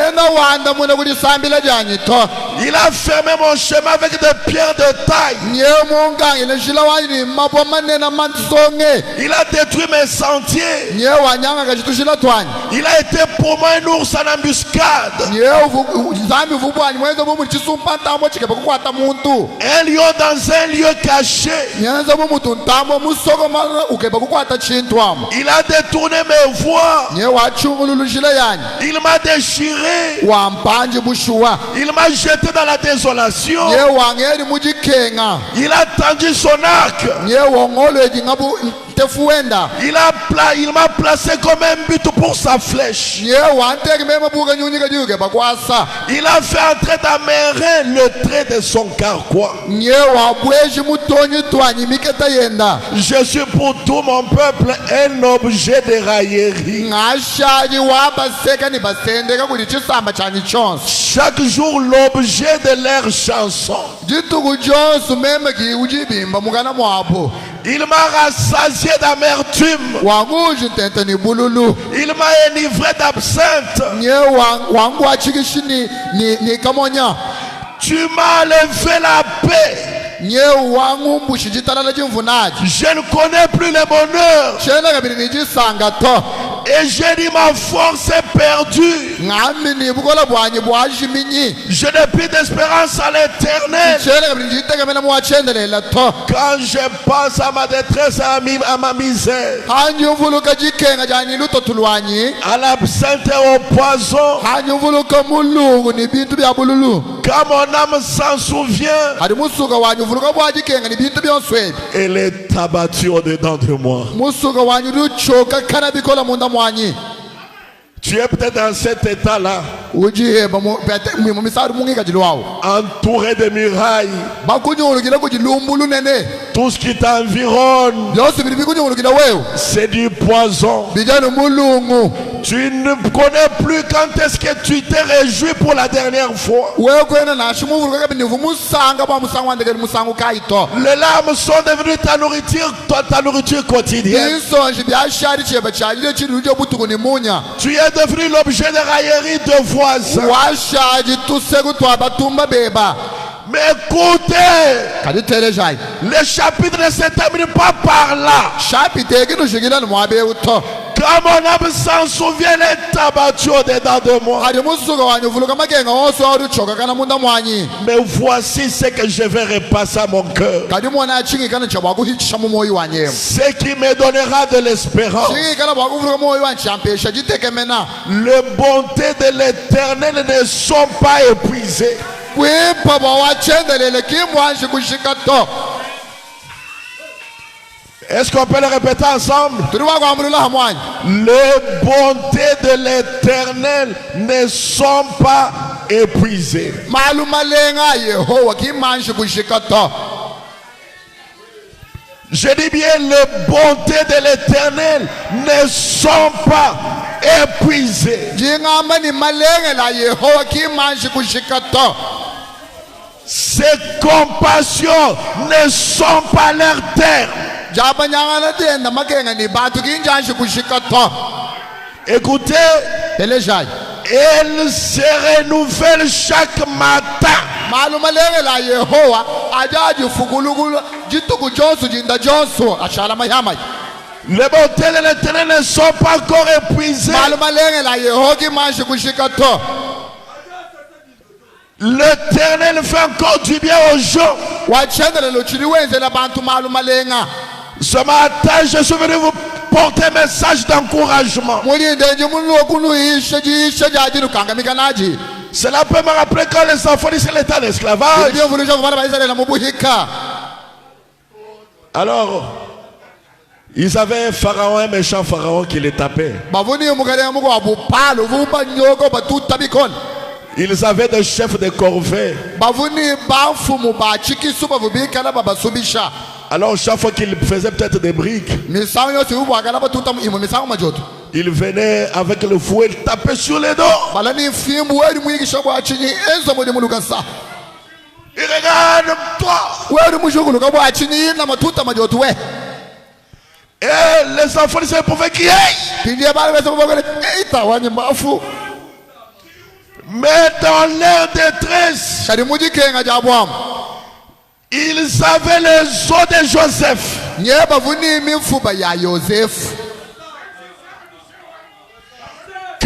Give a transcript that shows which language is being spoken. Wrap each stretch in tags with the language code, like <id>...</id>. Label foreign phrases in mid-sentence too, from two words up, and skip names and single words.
<fr>Il a fermé mon chemin avec des pierres de taille. Il a détruit mes sentiers. Il a été pour moi un ours en embuscade.</fr> <lun>zami vubwani mwenza bomu chisumpa ntambo chikeba kukwata muntu</lun> <fr>Un lion dans un lieu caché.</fr> <lun>nyenza bomuntu ntambo musoko mala ukeba kukwata chintu amo</lun> <fr>Il a détourné mes voies.</fr> <lun>nye wachungululushile yani</lun> <fr>Il m'a déchiré.</fr> <lun>wampanje bushuwa</lun> <fr>Il m'a jeté dans la désolation.</fr> <lun>nye wangeli mujikenga</lun> <fr>Il a tendu son arc.</fr> <lun>nye wongolweji ngabu tefuenda</lun> <fr>Il m'a placé comme un but pour sa flèche.</fr> <lun>nye wanteki mema buka nyunyika jukeba kwasa</lun> <fr>Il a fait entrer dans mes reins le trait de son carquois.</fr> <lun>nye wabweji mutonyi twanyi miketa yenda</lun> <fr>Je suis pour tout mon peuple un objet de raillerie.</fr> <lun>ngashaji wabaseka ni basendeka kuti chisamba chanyi chonse</lun> <fr>Chaque jour l'objet de leur chanson.</fr> <lun>jituku jonse meme kiujibimba mukana mwapo</lun> <fr>Il m'a rassasié d'amertume.</fr> <lun>wanguji ntente ni bululu</lun> <fr>Il m'a enivré d'absinthe.</fr> <lun>nye wangu achikishi ni kamonya</lun> <fr>Tu m'as enlevé la paix.</fr> <lun>nye wangu mbushi jitalala chimvunaji</lun> <fr>Je ne connais plus le bonheur.</fr> <lun>chena kabili ni chisanga to</lun> <fr>Et j'ai dit ma force est perdue.</fr> <lun>ngambi ni bukola bwanyi bwajiminyi</lun> <fr>Je n'ai plus d'espérance à l'éternel.</fr> <lun>chena kabili njitekemena muwachendelela to</lun> <fr>Quand je pense à ma détresse, à ma misère,</fr> <lun>hanyi mvuluka jikenga jani lutotulwanyi</lun> <fr>à l'absinthe et au poison,</fr> <lun>hanyi mvuluka mulungu ni bintu bya bululu</lun> <fr>quand mon âme s'en souvient,</fr> <lun>hadi musuka wanyu mvuluka bwajikenga ni bintu byonswebi</lun> <fr>elle est abattue au-dedans de moi.</fr> <lun>musuka wanyu luchoka kana bikola munda mwanyi</lun> <fr>Tu es peut-être dans cet état-là,</fr> <lun>ujiheba mu misari mungika jilwawo</lun> <fr>entouré de murailles,</fr> <lun>bakunyulukila kujilumbu lunene</lun> <fr>tout ce qui t'environne,</fr> <lun>byosi bili bikunyulukila wewe</lun> <fr>c'est du poison.</fr> <lun>bijani mulungu</lun> <fr>Tu ne connais plus quand est-ce que tu t'es réjoui pour la dernière fois.</fr> <lun>wewe kwena nashi muvuluka kabini vumusanga bwa musango wandekeli musango kaito</lun> <fr>Les larmes sont devenues ta nourriture quotidienne.</fr> <lun>isonji byashari cheba chalile chili lujo butuku ni munya</lun> <fr>Tu es devenu l'objet de raillerie de voisins.</fr> <lun>washaji tuseku twa batumba beba</lun> <fr>Mais écoutez,</fr> <lun>kaditelejai</lun> <fr>le chapitre ne se termine pas par là.</fr> <lun>shapiteki nushikila ni mwabewu to</lun> <fr>Quand mon âme s'en souvient, elle est abattue au-dedans de moi.</fr> <lun>hadi musuka wanyu vuluka makenga wonse waluchoka kana munda mwanyi</lun> <fr>Mais voici ce que je vais repasser à mon cœur.</fr> <lun>kadi mwana achingikana cha bwakuhitisha mu moyo wanyemo</lun> <fr>Ce qui me donnera de l'espérance.</fr> <lun>chingikana bwakuvuluka moyo wanchampesha jitekemena</lun> <fr>Les bontés de l'Éternel ne sont pas épuisées.</fr> <lun>kwipha bwawachendelele kimwanji kushika to</lun> <fr>Est-ce qu'on peut le répéter ensemble?</fr> <lun>tuli wakwamulula hamwanyi</lun> <fr>Les bontés de l'Éternel ne sont pas épuisées.</fr> <lun>malumalenga yehowa kimwanji kushika to</lun> <fr>Je dis bien, les bontés de l'Éternel ne sont pas épuisées.</fr> <lun>jingamba ni malenge la yehowa kimwanji kushika to</lun> <fr>Ses compassions ne sont pas leur terme.</fr> <lun>jabanyangana tenda makenga ni batu kinjanji kushika to</lun> <fr>Écoutez,</fr> <lun>telejaji</lun> <fr>elles se renouvellent chaque matin.</fr> <lun>malumalenge la yehowa ajaji fukulukulu jituku jonsu jinda jonsu ashala mayamaji</lun> <fr>Les bontés de l'Éternel ne sont pas encore épuisées.</fr> <lun>malumalenge la yehowa kimwanji kushika to</lun> <fr>L'Éternel fait encore du bien aux gens.</fr> <lun>wachendelelo chili wenzela bantu malumalenga</lun> <fr>Ce matin, je suis venu vous porter un message d'encouragement.</fr> <lun>mulindenji munlokunuhishe jishe jaji lukangamikanaji</lun> <fr>Cela peut me rappeler quand les enfants d'Israël étaient en esclavage.</fr> <lun>ibyovulisha kuvana baisraela mubuhika</lun> <fr>Alors, ils avaient un pharaon, un méchant pharaon qui les tapait.</fr> <lun>bavuni mukalenga muko wabupalo vumba nyoko batuta bikona</lun> <fr>Ils avaient des chefs de corvée.</fr> <lun>bavuni bamfumu bachikisu bavubikala babasubisha</lun> <fr>Alors, chaque fois qu'ils faisaient peut-être des briques,</fr> <lun>misango yose ubwakala batuta imo misango majoto</lun> <fr>ils venaient avec le fouet taper sur les dos.</fr> <lun>bala ni mfimbu weri mwigisha bwachinyi enzo muli mulukasa</lun> <fr>Ils regardent toi.</fr> <lun>weri mushukuluka bwachinyi na matuta majoto we</lun> <fr>Et les enfants d'Israël pouvaient crier.</fr> <lun>pindie bale bese kubakole itawanye mbafu</lun> <fr>Mais dans leur détresse,</fr> <lun>kadi mujikenga jabwamu</lun> <fr>ils avaient les os de Joseph.</fr> <lun>nye bavuni imifuba ya yosefu</lun>